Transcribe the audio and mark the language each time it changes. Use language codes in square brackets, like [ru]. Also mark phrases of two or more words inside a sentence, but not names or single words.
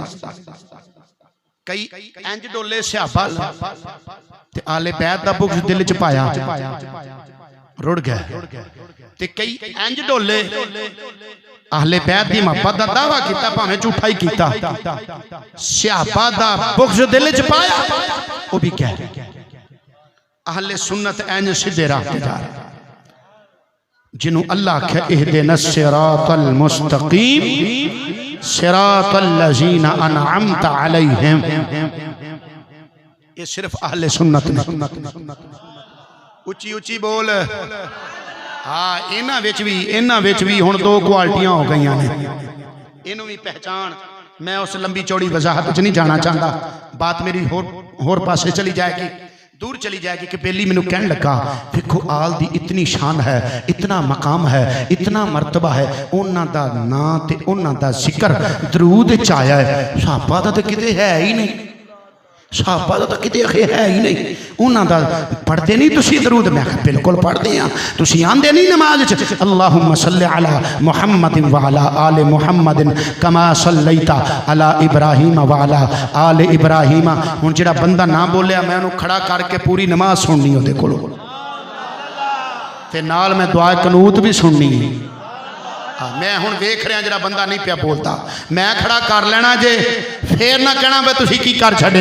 [pa] کئی انج ڈولے صحابہ تے آل بیت دا بغض دل چ پایا رڑھ گیا، تے کئی انج ڈولے اہل بیت دی محبت دا دعویٰ کیتا بھاویں جھوٹا ہی کیتا، صحابہ دا بغض دل چ پایا او وی کہ اہل سنت انج سدھے راہ تے جا رہے. جنہاں نوں اللہ آکھیا [ar] اهدنا الصراط المستقيم صراط الذين أنعمت عليهم, [pa] یہ صرف اہل سنت نے. اچی اچی بول۔ ہاں انہاں وچ وی ہن دو کوالٹیاں ہو گئیاں نے، انہاں نوں وی پہچان. میں اس لمبی چوڑی وضاحت چ نہیں جانا چاہندا، بات میری ہور پاسے چلی جائے گی، دور چلی جائے گی. کہ بیلی مینوں کہن لگا ویکھو آل دی اتنی شان اے، اتنا مقام اے، اتنا مرتبہ اے, انہاں دا ناں تے انہاں دا ذکر درود چ آیا اے، صحابہ دا تے کتے ہے ہی نہیں، صحابہ دا کتے ہے ہی نہیں. انہاں دا پڑھدے نہیں تسی درود? میں بالکل پڑھدے ہاں، تسی آندے نہیں نماز چ [ar] اللهم صل على محمد وعلى آل محمد كما صليت على إبراهيم وعلى آل إبراهيم. [pa] ہن جیہڑا بندہ نہ بولیا میں انہوں کھڑا کر کے پوری نماز سننی اوہدے کولوں، تے نال میں دعائے قنوت وی سننی. میں ہن ویکھ رہا ذرا بندہ نہیں پیا بولدا، میں کھڑا کر لینا جے، فیر نہ کہنا وے تسی کی کر چھڈیا.